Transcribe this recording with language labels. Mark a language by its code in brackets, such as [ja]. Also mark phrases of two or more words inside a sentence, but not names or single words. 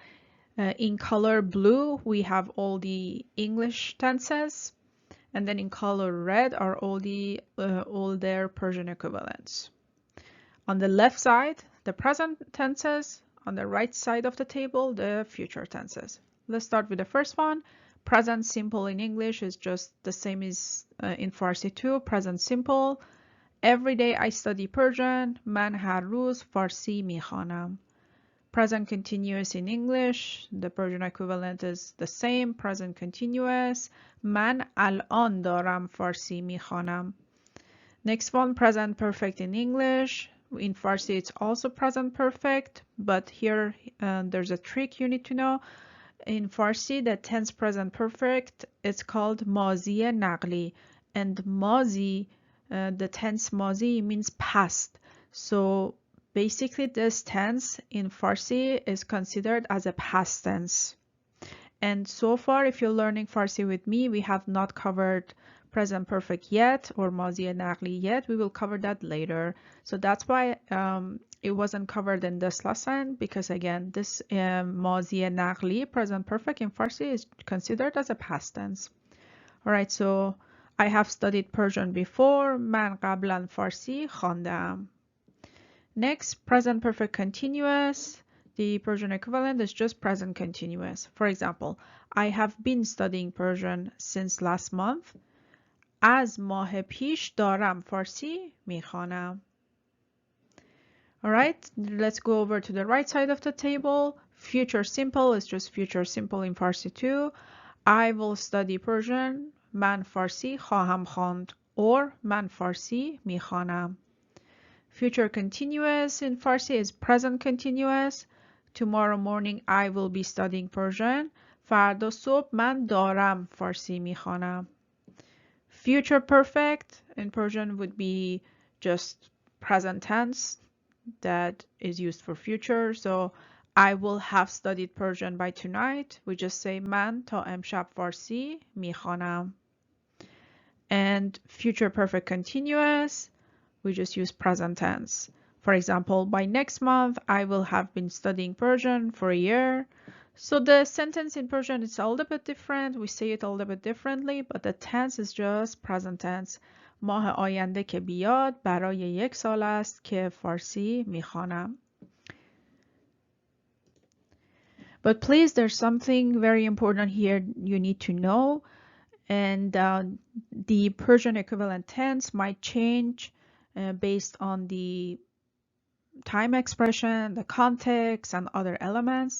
[en] In color blue, we have all the English tenses, and then in color red are all their Persian equivalents. On the left side, the present tenses. On the right side of the table, the future tenses. Let's start with the first one. Present simple in English is just the same as in Farsi too. Present simple. Every day I study Persian. [fa] من هر روز فارسی میخوانم. [en] Present continuous in English. The Persian equivalent is the same. Present continuous. [fa] من الان دارم فارسی میخوانم. [en] Next one, present perfect in English. In Farsi, it's also present perfect, but here there's a trick you need to know. In Farsi, the tense present perfect is called [fa] ماضی نقلی, [en] And mazi, the tense mazi means past. So basically this tense in Farsi is considered as a past tense. And so far, if you're learning Farsi with me, we have not covered present perfect yet or [fa] ماضی نقلی [en] yet. We will cover that later. So that's why it wasn't covered in this lesson, because again, this [fa] ماضی نقلی, [en] present perfect in Farsi, is considered as a past tense. All right, so I have studied Persian before. [fa] من قبلا فارسی خواندم. [en] Next, present perfect continuous. The Persian equivalent is just present continuous. For example, I have been studying Persian since last month. [fa] از ماه پیش دارم فارسی میخوانم. [en] All right, let's go over to the right side of the table. Future simple is just future simple in Farsi too. I will study Persian. [fa] من فارسی خواهم خواند. [en] Or [fa] من فارسی میخوانم. [en] Future continuous in Farsi is present continuous. Tomorrow morning I will be studying Persian. [fa] فردا صبح من دارم فارسی میخوانم. [en] Future perfect in Persian would be just present tense that is used for future. So I will have studied Persian by tonight. We just say [fa] من تا امشب فارسی میخوانم. [en] And future perfect continuous, we just use present tense. For example, by next month, I will have been studying Persian for a year. So the sentence in Persian is a little bit different. We say it a little bit differently, but the tense is just present tense. [fa] ماه آینده که بیاد برای 1 سال است که فارسی میخوانم. [en] But please, there's something very important here you need to know. And the Persian equivalent tense might change based on the time expression, the context, and other elements.